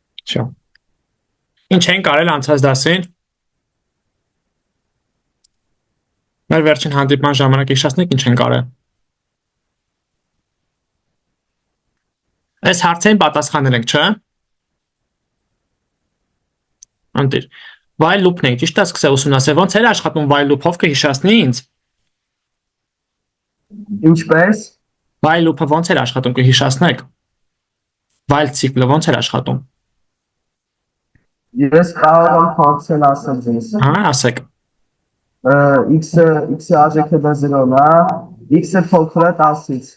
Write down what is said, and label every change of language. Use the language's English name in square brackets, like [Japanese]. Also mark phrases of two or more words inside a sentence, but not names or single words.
[Armenian] Շո։ Ինչ են կարել անցած դասին։ Մեր վերջին հանդիպման ժամանակ հիշեցնեք ինչ են կարել։ Այս հարցերին պատասխանել ենք, չէ՞։ Անտիր։ [English] While loop- [Armenian] ն ենք, ճիշտ է, սկսել ուսումնասիրել, ոնց էր աշխատում [English] while loop- [Armenian] ով կհիշեցնի ինձ։ Ինչպես։ [English] While loop- [Armenian] ը ոնց էր աշխատում կհիշեցնեք։ [English] While cycle- [Armenian] ը ոնց էր աշխատում։ Ես կարող եմ փորձել ասել ձեզ։ Հա, ասեք։ X-ը արժեքը դա 0-ն է, X-ը փոքր է 10-ից։